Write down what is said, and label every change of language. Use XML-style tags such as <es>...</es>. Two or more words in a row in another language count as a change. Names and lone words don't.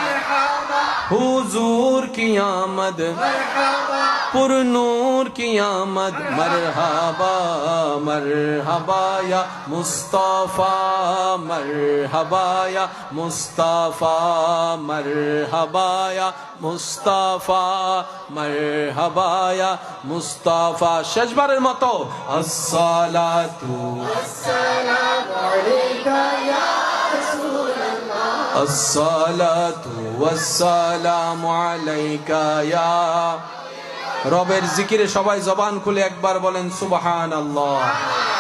<ur>حضور کی آمد، پر نور کی آمد، مرحبا مرحبا یا مصطفیٰ، مرحبا یا مصطفیٰ، مرحبا یا مصطفیٰ، مرحبا یا مصطفیٰ۔ شجبر متو</ur> <ar>الصلاۃ والسلام علیکہ یا رسول اللہ، الصلاۃ والسلام علیکہ یا</ar> <bn>রবের জিকিরে সবাই জবান খুলে একবার বলেন সুবহানাল্লাহ।</bn>